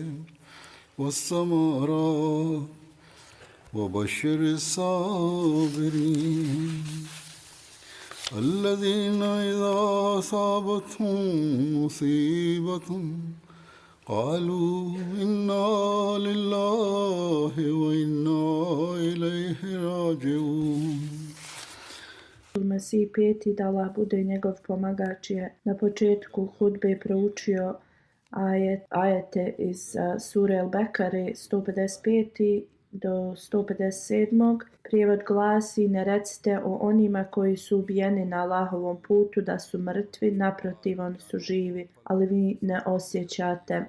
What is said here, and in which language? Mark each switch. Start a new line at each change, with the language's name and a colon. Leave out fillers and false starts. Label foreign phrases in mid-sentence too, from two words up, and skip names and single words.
Arabic: والثمرات وبشر الصابرين الذين إذا أصابتهم مصيبة قالوا إنا لله وإنا إليه راجعون.
Bosnian: Mesih peti, da Allah bude njegov pomagač, je na početku hudbe proučio ajete iz sure Al-Bekare 155. do 157. Prijevod glasi: ne recite o onima koji su ubijeni na Allahovom putu da su mrtvi, naprotiv oni su živi, ali vi ne osjećate.